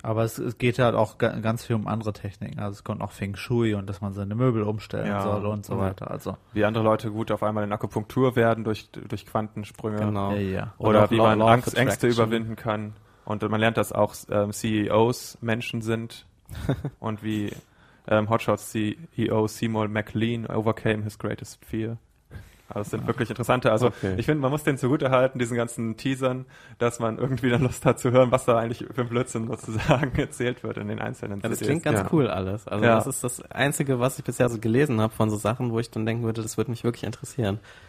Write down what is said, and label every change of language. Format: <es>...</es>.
<de>Aber es geht halt auch ganz viel um andere Techniken. Also es kommt auch Feng Shui und dass man seine Möbel umstellen soll und so weiter. Also wie andere Leute gut auf einmal in Akupunktur werden durch Quantensprünge. Genau. Oder wie man Ängste überwinden kann. Und man lernt, dass auch CEOs Menschen sind. Und wie</de> <en>Hotshots CEO Seymour McLean overcame his greatest fear.</en> <de>Also es sind wirklich interessante. Also ich finde, man muss den zugutehalten, diesen ganzen Teasern, dass man irgendwie dann Lust hat zu hören, was da eigentlich für ein Blödsinn sozusagen erzählt wird in den einzelnen CDs. Ja, das klingt ganz cool alles. Also das ist das Einzige, was ich bisher so gelesen habe von so Sachen, wo ich dann denken würde, das würde mich wirklich interessieren.</de>